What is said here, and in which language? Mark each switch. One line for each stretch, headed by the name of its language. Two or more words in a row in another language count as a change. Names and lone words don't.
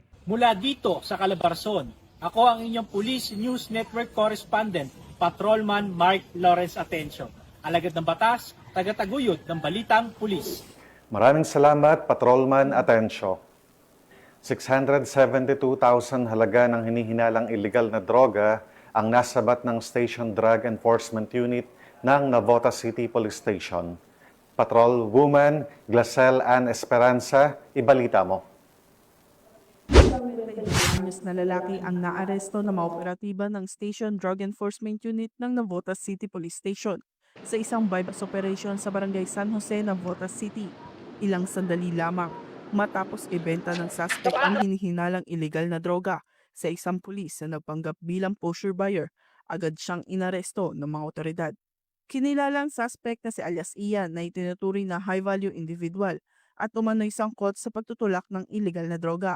Filipino: Mula dito sa Calabarzon, ako ang inyong Police News Network Correspondent, Patrolman Mark Lawrence Atencio. Alagad ng batas, tagataguyod ng Balitang Pulis. Maraming salamat, Patrolman Atencio. 672,000 halaga ng hinihinalang illegal na droga ang nasabat ng Station Drug Enforcement Unit ng Navotas City Police Station. Patrol Woman Glacel Ann Esperanza, ibalita mo. Anyos na lalaki ang naaresto na mga operatiba ng Station Drug Enforcement Unit ng Navotas City Police Station sa isang
English: bypass operation
Filipino: sa Barangay San Jose, Navotas City. Ilang sandali lamang matapos ibenta ng suspect ang hinihinalang illegal na droga sa isang pulis na nagpanggap bilang
English: pusher buyer,
Filipino: agad siyang inaresto ng mga otoridad. Kinilalang suspect na si alias Ian na itinuturing na
English: high-value individual
Filipino: at umano'y sangkot sa pagtutulak ng illegal na droga.